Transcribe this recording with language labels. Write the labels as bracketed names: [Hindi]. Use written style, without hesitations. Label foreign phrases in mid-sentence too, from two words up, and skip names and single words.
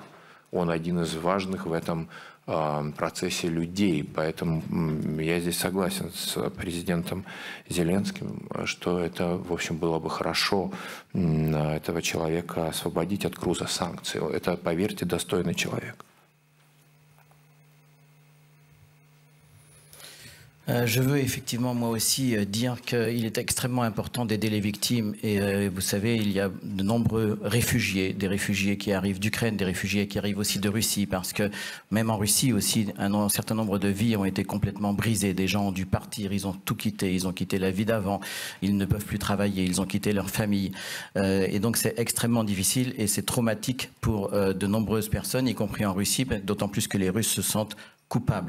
[Russian] Он один из важных в этом процессе людей. Поэтому я здесь согласен с президентом Зеленским, что это, в общем, было бы хорошо этого человека освободить от груза санкций. Это, поверьте, достойный человек. [French] Je veux effectivement moi aussi dire qu'il est extrêmement important d'aider les victimes et vous savez il y a de nombreux réfugiés, des réfugiés qui arrivent d'Ukraine, des réfugiés qui arrivent aussi de Russie parce que même en Russie aussi un certain nombre de vies ont été complètement brisées, des gens ont dû partir, ils ont tout quitté, ils ont quitté la vie d'avant, ils ne peuvent plus travailler, ils ont quitté leur famille et donc c'est extrêmement difficile et c'est traumatique pour de nombreuses personnes y compris en Russie, d'autant plus que les Russes se sentent coupable.